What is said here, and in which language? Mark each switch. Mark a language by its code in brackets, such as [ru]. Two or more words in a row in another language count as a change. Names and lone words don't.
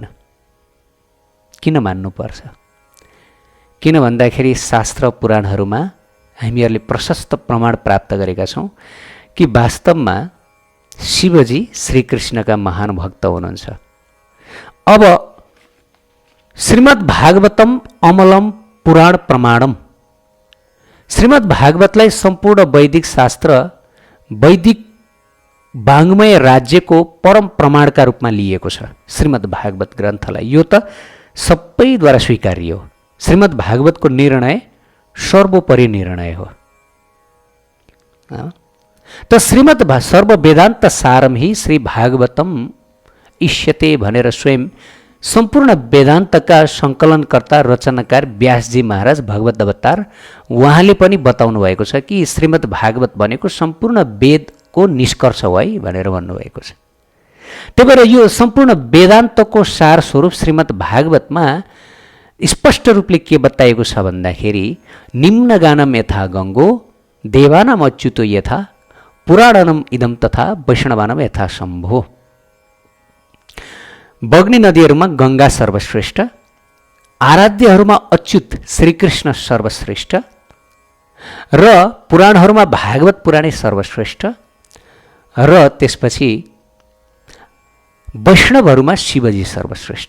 [ne] किन मान्नुपर्छ? किन भन्दाखेरि शास्त्र पुराणहरूमा हामीहरूले प्रशस्त प्रमाण प्राप्त गरेका छौँ कि वास्तवमा शिवजी श्रीकृष्णका महान भक्त हुनुहुन्छ। अब [sa] श्रीमद् भागवतम अमलम पुराण प्रमाणम, [ne] श्रीमद् भागवतलाई सम्पूर्ण वैदिक शास्त्र, वैदिक वाङ्मय राज्यको परम प्रमाणका रूपमा लिएको छ श्रीमद् भागवत ग्रन्थलाई। यो त सबैद्वारा स्वीकार्य हो। श्रीमद् भागवतको निर्णय सर्वोपरि निर्णय हो। त [sa] श्रीमद् सर्व वेदान्त सारम ही श्री भागवतम इष्यते [ne] भनेर स्वयं सम्पूर्ण वेदान्तका सङ्कलनकर्ता रचनाकार व्यासजी महाराज भगवत अवतार उहाँले पनि बताउनु भएको छ कि श्रीमद् भागवत भनेको सम्पूर्ण वेदको निष्कर्ष हो है भनेर भन्नुभएको छ। त्यही भएर यो सम्पूर्ण वेदान्तको सार स्वरूप श्रीमद् भागवतमा स्पष्ट रूपले के बताएको छ भन्दाखेरि [sa] निम्न गानम यथा गङ्गो देवानाम अच्युतो यथा पुराणनम इदम तथा वैष्णवानम यथा शम्भो। [ne] बग्ने नदीहरूमा गङ्गा सर्वश्रेष्ठ, आराध्यहरूमा अच्युत श्रीकृष्ण सर्वश्रेष्ठ र पुराणहरूमा भागवत पुराणै सर्वश्रेष्ठ र त्यसपछि वैष्णवहरूमा शिवजी सर्वश्रेष्ठ।